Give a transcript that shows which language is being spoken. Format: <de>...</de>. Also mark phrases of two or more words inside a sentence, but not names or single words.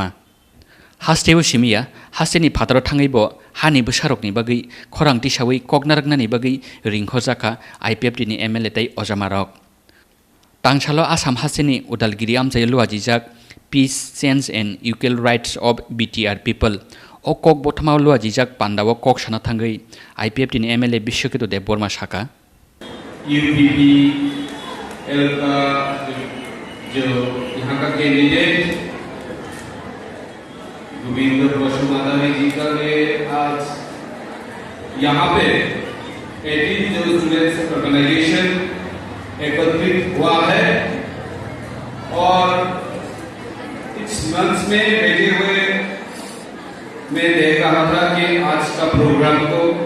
<trp>Hasteo simia hasteni phataro thangaibo hani bwsarokni bagui khorang tisawi koknaraknani bagui ringkhojaka IPFT ni MLA tei ojamarok. Tangsalo Assam hasteni Udalgiri amsayo luajijak</trp> <en>Peace, Change and Equal Rights of BTR People.</en> <trp>O kok bothmao luajijak Pandawo kok sana thangai IPFT ni MLA Brishaketu Debbarma shaka.</trp> <hi>UPPL का जो यहाँ का कैंडिडेट गोविंद माधवी जी का आज यहाँ पे 18 जो</hi> <en>students organisation</en> <hi>एकत्रित हुआ है और इस मंच में बैठे हुए मैं देख रहा था कि आज का प्रोग्राम को</hi>